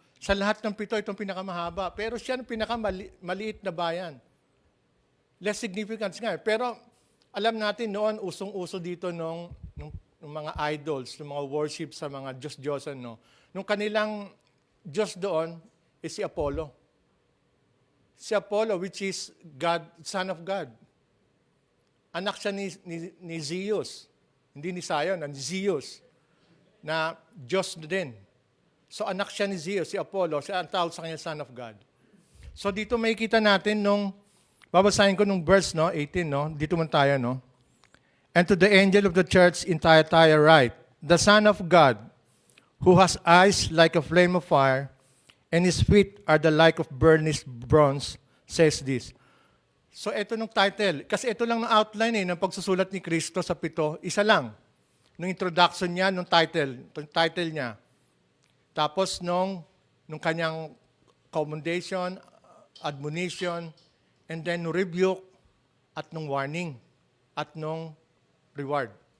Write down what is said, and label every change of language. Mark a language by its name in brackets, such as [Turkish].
[Filipino] Sa lahat ng 7, itong pinakamahaba. Pero siya ang pinakamaliit na bayan. [English] Less significance [Filipino] nga eh. Pero alam natin noon, usong-uso dito nung mga idols, ng mga worship sa mga Diyos-Diyosan, no? Nung kanilang Diyos doon is si Apollo. [English] Si Apollo, which is God, Son of God. [Filipino] Anak siya ni Zeus. Hindi ni Sion, ni Zeus. Na Diyos din. So anak siya ni Zeus, si Apollo. Siya ang tawag sa kanya, Son of God. So dito makikita natin babasahin ko nung verse 18, no? Dito man tayo, no? [English] And to the angel of the church in Thyatira write, the Son of God, who has eyes like a flame of fire, and his feet are the like of burnished bronze, says this. [Filipino] So ito nung title. Kasi ito lang ng outline ng pagsusulat ni Kristo sa 7. Isa lang. Nung introduction niya, nung title niya. Tapos nung kanyang commendation, admonition, and then rebuke, at nung warning, at nung reward.